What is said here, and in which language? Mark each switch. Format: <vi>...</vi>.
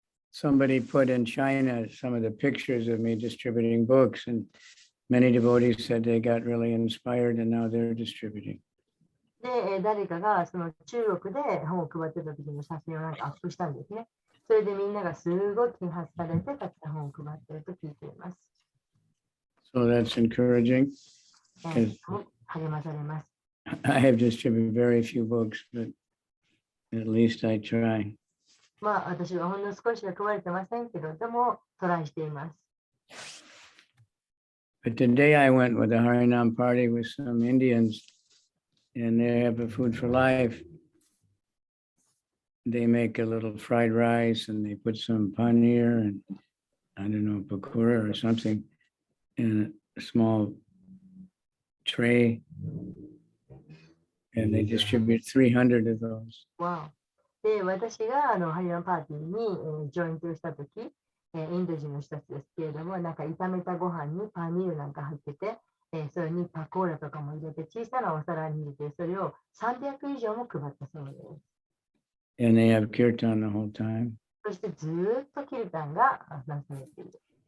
<en>Somebody put in China some of the pictures of me distributing books, and many devotees said they got really inspired, and now they're distributing.</en> <ja>で、誰かがその中国で本を配ってた時の写真をなんかアップしたんですね。それでみんながすごい啓発されて、たくさん本を配っていると聞いています。</ja> <en>So that's encouraging.</en> <ja>励まされます。</ja> <en>I have distributed very few books, but at least I try.</en> <ja>まあ、私はほんの少しは配れてませんけど、でもトライしています。</ja> <en>But today I went with a Harinam party with some Indians, and they have a food for life. They make a little fried rice, and they put some paneer and I don't know, pakora or something in a small tray, and they distribute 300 of those. Wow.</en> <ja>で、私がハリランパーティーに、ジョイントしたとき、インド人の人たちですけれども、なんか炒めたご飯にパニールなんか入ってて、それにパコーラとかも入れて、小さなお皿に入れて、それを300以上も配ったそうです。</ja> <en>And they have kirtan the whole time.</en> <ja>そしてずーっとキルタンがなされている。</ja>